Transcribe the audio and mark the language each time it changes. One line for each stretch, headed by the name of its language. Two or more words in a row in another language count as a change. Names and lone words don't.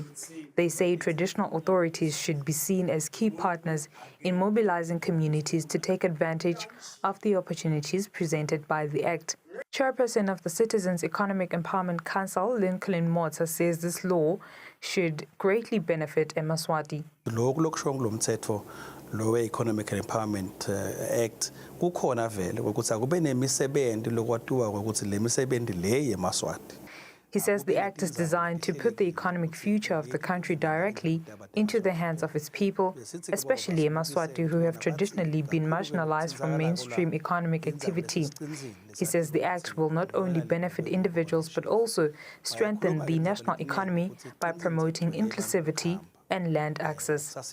English: They say traditional authorities should be seen as key partners in mobilizing communities to take advantage of the opportunities presented by the Act. Chairperson of the Citizens Economic Empowerment Council, Lincoln Motsa, says this law should greatly benefit eMaswati.
Swati: Lo Economic Empowerment Act kukhona vele ukuthi akube nemisebenzi lokwatiwa ukuthi le misebenzi le yeMaswati.
English: He says the act is designed to put the economic future of the country directly into the hands of its people, especially eMaswati, who have traditionally been marginalized from mainstream economic activity. He says the act will not only benefit individuals but also strengthen the national economy by promoting inclusivity and land access.